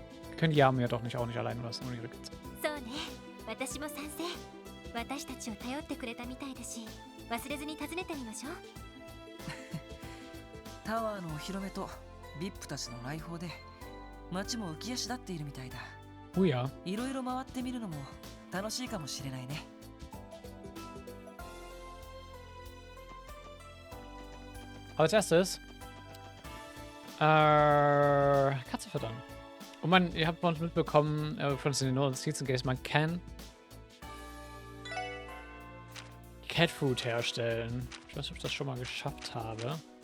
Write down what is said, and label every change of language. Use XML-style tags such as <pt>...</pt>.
<de>Wir können die Arme ja doch auch nicht allein lassen, ohne ihre Kids.</de> <ja>そうね、私も賛成。私たちを頼ってくれたみたいだし、忘れずに訪ねてみましょう。タワーのお披露目とビップたちの来訪で街も浮き足立っているみたいだ。</ja> <de>Oh ja.</de> <ja>いろいろ回ってみるのも楽しいかもしれないね。</ja> <de>Als erstes Katze füttern. Und ihr habt bei uns mitbekommen, von den Notizen, man kann Cat Food herstellen. Ich weiß nicht, ob ich das schon mal geschafft habe.</de>